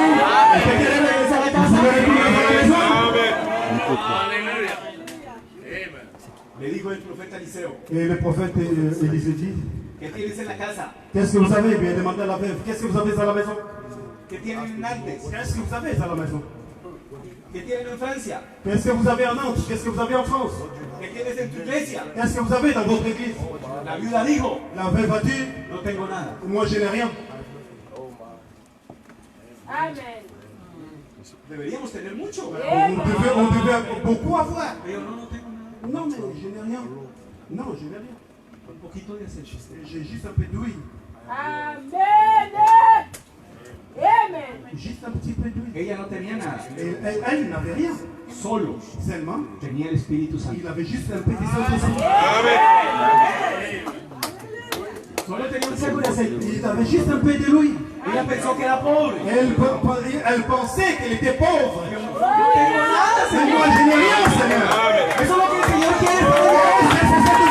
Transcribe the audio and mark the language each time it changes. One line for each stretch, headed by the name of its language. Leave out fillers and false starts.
Spanish: ¿Usted quiere regresar a
French: Vous voulez
Spanish: casa?
French: retourner à la maison?
Spanish: Le dijo el profeta Eliseo,
French: Et le prophète Élisée dit,
Spanish: ¿qué tienes en la casa?
French: qu'est-ce que vous avez? Bien demandé à la veuve, qu'est-ce que vous avez à la maison?
Spanish: ¿Qué tienen en Nantes?
French: Qu'est-ce que vous avez à la maison?
Spanish: ¿Qué tienen en Francia?
French: Qu'est-ce que vous avez en Nantes? Qu'est-ce que vous avez en France?
Spanish: ¿Qué tienes en tu iglesia?
French: Qu'est-ce que vous avez dans votre église?
Spanish: La viuda dijo,
French: La veuve a dit,
Spanish: no tengo nada.
French: moi je n'ai rien.
Spanish: Amen. Deberíamos tener mucho.
French: On devait beaucoup avoir.
Spanish: Pero no tengo nada.
French: Non, mais je n'ai rien. Non, je n'ai rien.
Spanish: Un poquito de aceite.
French: J'ai juste un peu d'huile. Amen. Amen. Juste un petit peu d'huile.
Spanish: Ella no tenía nada.
French: Et elle n'avait rien.
Spanish: Solo
French: Seulement,
Spanish: tenía el Espíritu Santo.
French: il avait juste un petit Saint-Esprit.
Spanish: Solo tenía un saco de aceite.
French: Il avait juste un peu de l'huile.
Spanish: Ella pensó que era pobre.
French: Elle pensait qu'elle était pauvre.
Spanish: No tengo nada,
French: Mais
Spanish: Señor.
French: moi, je n'ai rien, Seigneur.
Spanish: Eso es lo que el Señor quiere.